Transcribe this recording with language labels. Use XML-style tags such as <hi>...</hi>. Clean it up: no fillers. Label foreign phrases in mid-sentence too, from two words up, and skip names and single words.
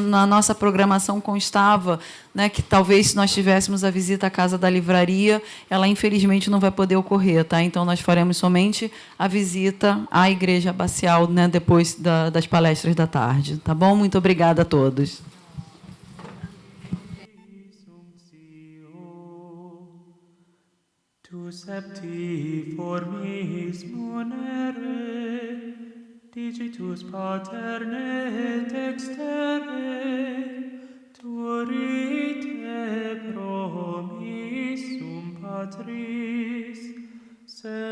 <pt>Na nossa programação constava, né, que talvez se nós tivéssemos a visita à Casa da Livraria, ela infelizmente não vai poder ocorrer, tá? Então nós faremos somente a visita à Igreja Abacial, né, depois das palestras da tarde, tá bom? Muito obrigada a todos.</pt> <la>Tu septiformis monere, digitus paterne dextere, turite promissum Patris,</la>